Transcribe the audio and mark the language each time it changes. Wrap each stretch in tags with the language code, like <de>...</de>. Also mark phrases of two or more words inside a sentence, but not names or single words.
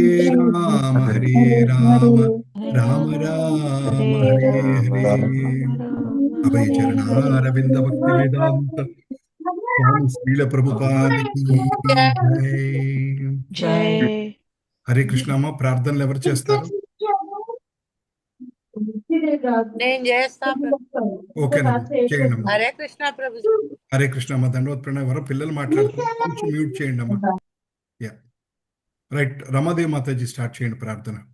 <sa>हरे राम राम राम राम हरे हरे राम हरे राम राम अभय हरे हरे चरणारविंद भक्ति वेदांत स्वामी श्रील प्रभुपाद की जय जय हरे कृष्णा</sa> <te>अम्मा ప్రార్థనలు ఎవరు చేస్తారు నేను చేస్తా ప్రభు. ఓకేనమ్మా చేయండి అమ్మా</te> <sa>हरे कृष्ण प्रभु. हरे कृष्ण</sa> <te>అమ్మ దండవత్ ప్రణవ్ ఎవరో పిల్లలు మాట్లాడుతున్నారు కొంచెం మ్యూట్ చేయండి అమ్మా</te> <en>ya right</en> <te>రమాదేవి మాతాజీ స్టార్ట్ చేయండి ప్రార్థన</te>